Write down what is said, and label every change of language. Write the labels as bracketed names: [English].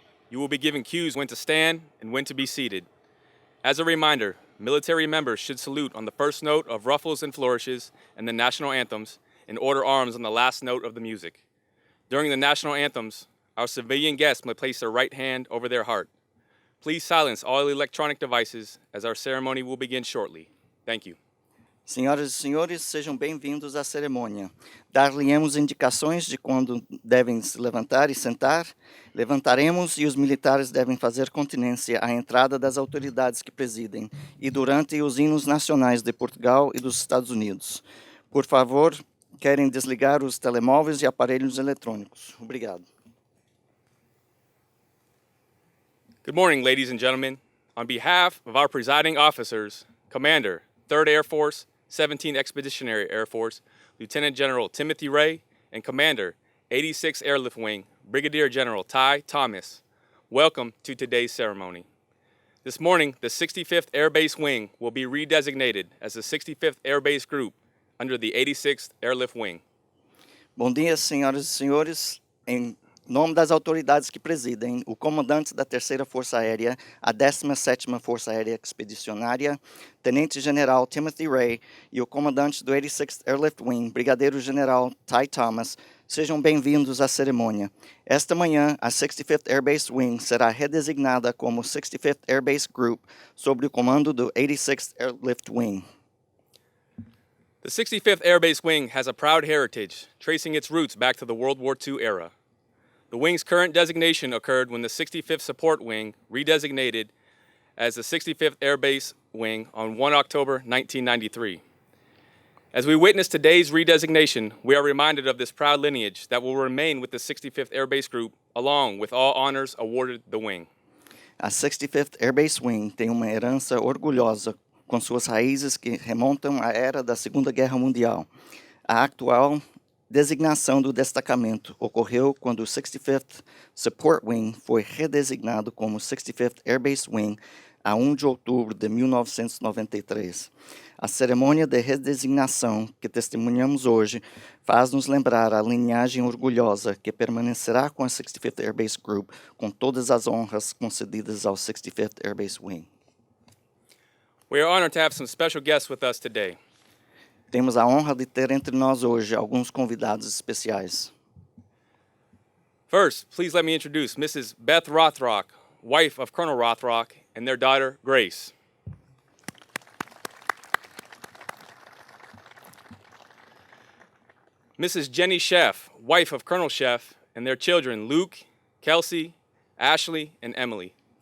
[English] You will be given cues when to stand and when to be seated. As a reminder, military members should salute on the first note of ruffles and flourishes and the national anthems and order arms on the last note of the music. During the national anthems, our civilian guests may place their right hand over their heart. Please silence all electronic devices as our ceremony will begin shortly. Thank you. [Portuguese] Senhoras e senhores, sejam bem-vindos à cerimônia. Dar-lhe-emos indicações de quando devem se levantar e sentar. Levantaremos e os militares devem fazer continência à entrada das autoridades que presidem e durante os hinos nacionais de Portugal e dos Estados Unidos. Por favor, querem desligar os telemóveis e aparelhos eletrônicos. Obrigado. [English] Good morning, ladies and gentlemen. On behalf of our presiding officers, Commander, 3rd Air Force, 17th Expeditionary Air Force, Lieutenant General Timothy Ray, and Commander, 86th Airlift Wing, Brigadier General Ty Thomas, welcome to today's ceremony. This morning, the 65th Air Base Wing will be redesignated as the 65th Air Base Group under the 86th Airlift Wing. [Portuguese] Bom dia, senhoras e senhores. Em nome das autoridades que presidem, o comandante da 3ª Força Aérea, a 17ª Força Aérea Expedicionária, Tenente-General Timothy Ray, e o comandante do 86th Airlift Wing, Brigadeiro-General Ty Thomas, sejam bem-vindos à cerimônia. Esta manhã, a 65th Air Base Wing será redesignada como 65th Air Base Group, sob o comando do 86th Airlift Wing. [English] The 65th Air Base Wing has a proud heritage, tracing its roots back to the World War II era. The wing's current designation occurred when the 65th Support Wing redesignated as the 65th Air Base Wing on 1 October 1993. As we witness today's redesignation, we are reminded of this proud lineage that will remain with the 65th Air Base Group, along with all honors awarded the wing. [Portuguese] A 65th Air Base Wing tem uma herança orgulhosa com suas raízes que remontam à era da Segunda Guerra Mundial. A atual designação do destacamento ocorreu quando o 65th Support Wing foi redesignado como 65th Air Base Wing a 1 de outubro de 1993. A cerimônia de redesignação que testemunhamos hoje faz-nos lembrar a linhagem orgulhosa que permanecerá com a 65th Air Base Group com todas as honras concedidas ao 65th Air Base Wing. [English] We are honored to have some special guests with us today. [Portuguese] Temos a honra de ter entre nós hoje alguns convidados especiais. [English] First, please let me introduce Mrs. Beth Rothrock, wife of Colonel Rothrock, and their daughter, Grace. Mrs. Jenny Sheff, wife of Colonel Sheff, and their children, Luke, Kelsey, Ashley, and Emily.